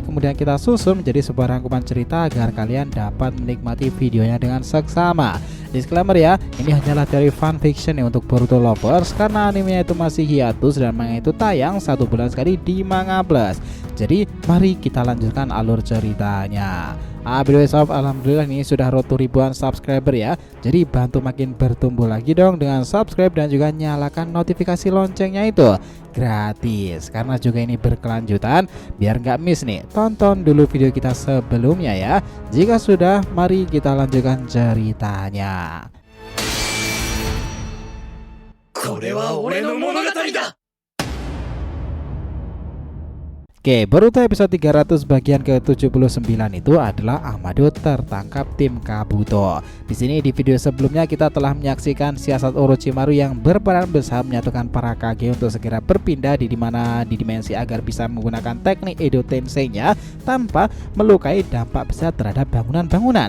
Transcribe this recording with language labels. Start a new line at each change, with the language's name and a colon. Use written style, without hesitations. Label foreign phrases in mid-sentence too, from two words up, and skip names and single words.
Indonesian: Kemudian kita susun menjadi sebuah rangkuman cerita agar kalian dapat menikmati videonya dengan seksama. Disclaimer ya, ini hanyalah teori fanfiction nih untuk Boruto lovers karena animenya itu masih hiatus dan manga itu tayang 1 bulan sekali di Manga Plus. Jadi mari kita lanjutkan alur ceritanya. Alhamdulillah nih sudah
English: road to
Indonesian: ribuan subscriber ya. Jadi bantu makin bertumbuh lagi dong dengan subscribe dan juga nyalakan notifikasi loncengnya itu gratis. Karena juga ini berkelanjutan, biar nggak miss nih. Tonton dulu video kita sebelumnya ya. Jika sudah, mari kita lanjutkan ceritanya.
Japanese: これは俺の物語だ。
Indonesian: Oke, Boruto episode 300 bagian ke-79 itu adalah Amado tertangkap tim Kabuto. Di sini di video sebelumnya kita telah menyaksikan siasat Orochimaru yang berperan besar menyatukan para Kage untuk segera berpindah di dimensi agar bisa menggunakan teknik Edo Tensei-nya tanpa melukai dampak besar terhadap bangunan-bangunan.